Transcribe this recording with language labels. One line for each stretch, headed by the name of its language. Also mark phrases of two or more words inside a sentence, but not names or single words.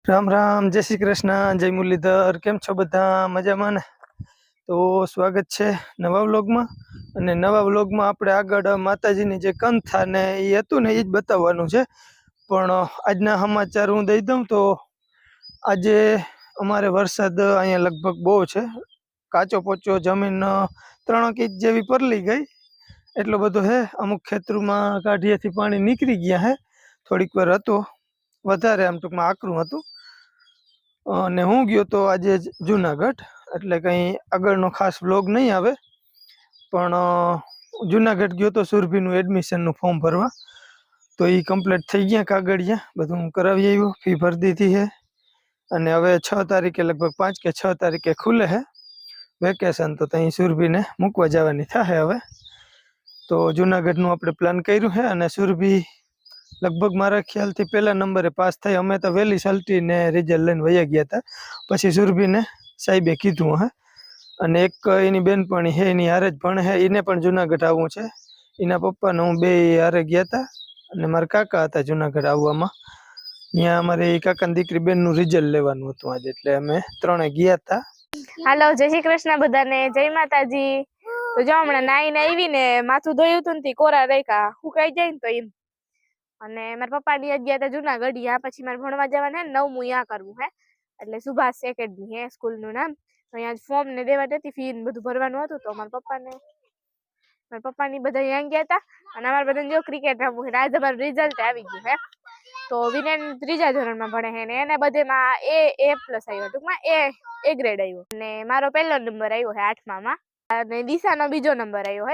Hindi: राम राम, जय श्री कृष्ण, जय मुरलीधर।
Gujarati: કેમ છો બધા? મજામાં ને? તો સ્વાગત હૈ નવા વ્લૉગ મેં। અને નવા વ્લૉગ મેં આપણે આગળ માતાજીની જે કંથા ને ઈ હતું ને ઈ જ બતાવવાનું છે। પણ આજના સમાચાર હૂં દઈ દઊં તો આજે અમારે વરસાદ અહીંયા લગભગ બહુ છે। કાચો પોચો જમીન 3 ઇંચ જેવી પરલી ગઈ એટલો બધો હૈ। અમુક ખેતરૂમાં કાઢિયાથી પાણી નીકળી ગયા હૈ। થોડીક વાર હતો વધારે આમ ટૂંકમાં આકરું હતું અને હું ગયો તો આજે જુનાગઢ, એટલે કંઈ આગળનો ખાસ વ્લોગ નહીં આવે, પણ જુનાગઢ ગયો તો સુરભીનું એડમિશનનું ફોર્મ ભરવા, તો એ કમ્પ્લીટ થઈ ગયા કાગળિયા, બધું કરાવી આવ્યો, ફી ભરી દીધી છે અને હવે 6 તારીખે લગભગ 5 કે 6 તારીખે ખુલે છે વેકેશન, તો ત્યાં સુરભીને મૂકવા જવાની થાય હવે. તો જુનાગઢનું આપણે પ્લાન કર્યું છે અને સુરભી લગભગ મારા ખ્યાલ થી પહલા નંબરે પાસ થી। અમે તો વેલી સલ્ટી ને રિઝલ્ટ લઈને વયા ગયા થા। પછી સુરભી ને સાહેબે કીધું હૈ અને એક એની બેનપણી હૈ એની હારે જ ભણે હૈ, એને પણ જૂનાગઢ આવવું છે। એના પપ્પા ને હૂં બે હારે ગયા થા અને મારા કાકા હતા જૂનાગઢ આવવામાં। ત્યાં અમારી કાકાની દીકરી બેનનું રિઝલ્ટ લેવાનું હતું આજ, એટલે અમે ત્રણેય ગયા થા। હેલો, જય શ્રી કૃષ્ણ બધાને, જય માતાજી। તો જો હમણે નાઈને આવીને માથું ધોયું હતું ને કોરા રાખ્યા, હુકાઈ જાય ને તો એમ। અને મારા પપ્પા ની આજ ગયા થા જૂનાગઢ, યા પછી મારે ભણવા જવાનું હૈ, 9મું યા કરવું હૈ, એટલે સુભાષ એકેડમી હે સ્કૂલ નું નામ। તો અહીંયા ફોર્મ ને દેવા જતી, ફી ને બધું ભરવાનું હતું, તો મારા પપ્પાની બધા અહીંયા ગયા હતા અને અમારા બધાને જો ક્રિકેટ રમવું છે। આજે અમારું રિઝલ્ટ આવી ગયું હે। તો વિનેન 3જા ધોરણમાં ભણે છે ને એને બધેમાં A+ આવ્યો, ટૂંકમાં A ગ્રેડ આવ્યો અને મારો પહેલો નંબર આવ્યો છે 8મામાં અને દિશાનો બીજો નંબર આવ્યો છે।